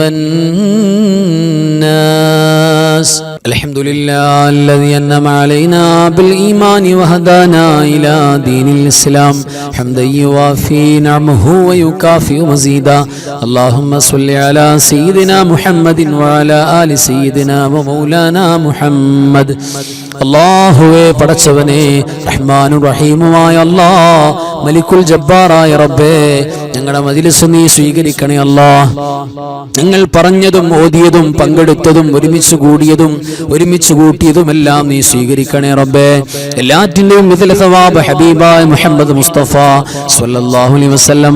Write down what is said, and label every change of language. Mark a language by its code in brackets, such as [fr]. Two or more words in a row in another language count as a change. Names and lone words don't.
[ar] والناس الحمد لله الذي أنعم علينا بالإيمان وهدانا إلى دين الإسلام حمدا يوافي نعمه ويكافئ مزيدا اللهم صل على سيدنا محمد وعلى آل سيدنا ومولانا محمد [ml] അല്ലാഹുവേ പടച്ചവനെ റഹ്മാനും റഹീമുമായ അല്ലാഹ് മലിക്കുൽ ജബ്ബാറായ റബ്ബേ ഞങ്ങളുടെ മജ്‌ലിസ് നീ സ്വീകരിക്കണേ അല്ലാഹ് ഞങ്ങൾ പറഞ്ഞതും ഓതിയതും പങ്കെടുത്തതും ഒരുമിച്ച് കൂടിയതും ഒരുമിച്ച് കൂട്ടിയതുമെല്ലാം നീ സ്വീകരിക്കണേ റബ്ബേ എല്ലാറ്റിന്റെയും മിഥല സവാബ് ഹബീബായ മുഹമ്മദ് മുസ്തഫ [ar] صلى الله عليه وسلم